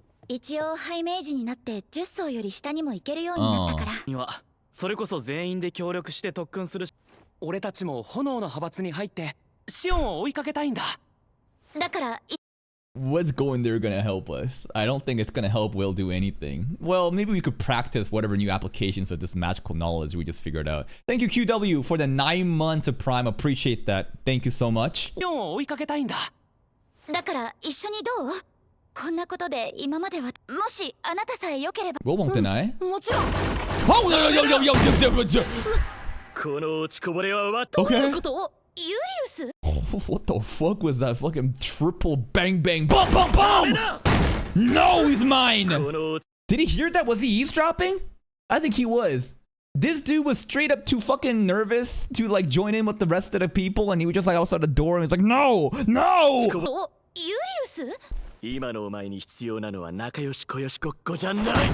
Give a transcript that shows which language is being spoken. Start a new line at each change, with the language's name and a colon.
Japanese: 一応ハイメージになって10層より下にも行けるようになったから。それこそ全員で協力して特訓する。俺たちも炎の派閥に入ってシオンを追いかけたいんだ。だから。
English: What's going there gonna help us? I don't think it's gonna help Will do anything. Well, maybe we could practice whatever new applications of this magical knowledge we just figured out. Thank you, QW, for the 9 months of Prime. Appreciate that. Thank you so much.
Japanese: シオンを追いかけたいんだ。だから一緒にどう？こんなことで今まではもしあなたさえ良ければ。
English: Will won't deny.
Japanese: もちろん。
English: Oh, yo.
Japanese: この落ちこぼれはどういうことを？ユリウス？
English: What the fuck was that fucking triple bang bang bum bum bum? No, he's mine. Did he hear that? Was he eavesdropping? I think he was. This dude was straight up too fucking nervous to like join in with the rest of the people, and he was just like outside the door and he's like, no.
Japanese: ユリウス？今のお前に必要なのは仲良し小良しごっこじゃない。